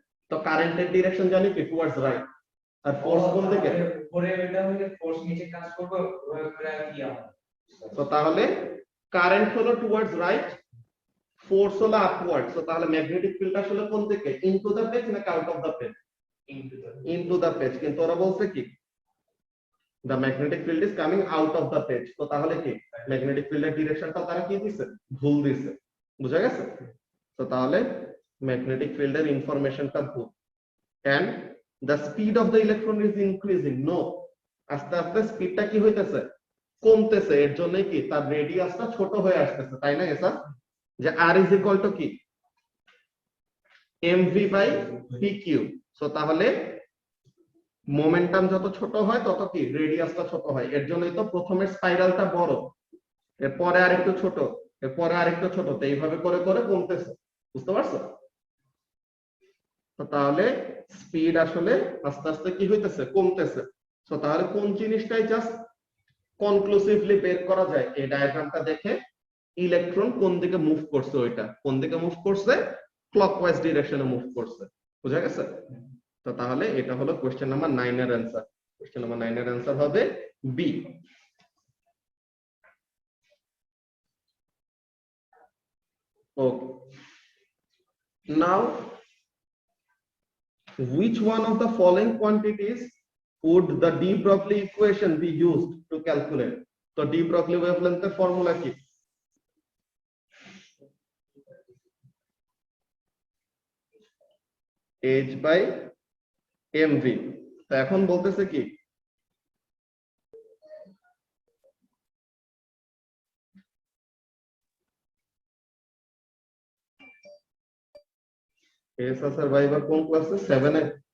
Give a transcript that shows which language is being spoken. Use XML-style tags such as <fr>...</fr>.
<bn>তো কারেন্টের ডিরেকশন জানি কি? Towards right. আর ফোর্স কোন দিকে? উপরে এটা হলে ফোর্স নিচে কাজ করবে, ওটা কি হবে? তো তাহলে কারেন্ট হলো টুয়ার্ডস রাইট, ফোর্স হলো আপওয়ার্ড। তো তাহলে ম্যাগনেটিক ফিল্ড আসলে কোন দিকে? ইনটু দা পেজ নাকি out of the page? Into the page. কিন্তু ওরা বলছে কি</bn> <en>the magnetic field is coming out of the page।</en> <bn>তো তাহলে কি ম্যাগনেটিক ফিল্ডের ডিরেকশনটা তারা কি দিছে? ভুল দিছে। বুঝা গেছে? তো তাহলে ম্যাগনেটিক ফিল্ডের ইনফরমেশনটা ভুল।</bn> <en>and the speed of the electron is increasing।</en> <bn>no, আস্তে আস্তে স্পিডটা কি হইতেছে? কমতেছে। এর জন্য কি তার রেডিয়াসটা ছোট হয়ে আসতেছে, তাই না? এসা যে</bn> <en>r is equal to কি mv by pq।</en> <bn>সো তাহলে মোমেন্টাম যত ছোট হয় তত কি রেডিয়াসটা ছোট হয়। এর জন্যই তো প্রথমে স্পাইরালটা বড়, এরপরে আরেকটু ছোট, এরপরে আরেকটু ছোট, তো এইভাবে করে করে কমতেছে। বুঝতে পারছো? তো তাহলে স্পিড আসলে আস্তে আস্তে কি হইতেছে? কমতেছে। তো তাহলে কোন জিনিসটাই জাস্ট কনক্লুসিভলি বের করা যায় এই ডায়াগ্রামটা দেখে? ইলেকট্রন কোন দিকে মুভ করছে, ওইটা কোন দিকে মুভ করছে? ক্লকওয়াইজ ডিরেকশনে মুভ করছে। বুঝা গেছে? তো তাহলে এটা হলো কোশ্চেন নাম্বার 9 এর অ্যান্সার। কোশ্চেন নাম্বার 9 এর অ্যান্সার হবে B.</bn> <en>Okay. Now, which one of the following quantities would the de Broglie equation be used to calculate?</en> <bn>তো de Broglie wavelength এর ফর্মুলা কি? h by mv। তো এখন বলতেছে কি এস স্যার ভাই এবার কোন ক্লাসে? 7 এ।</bn>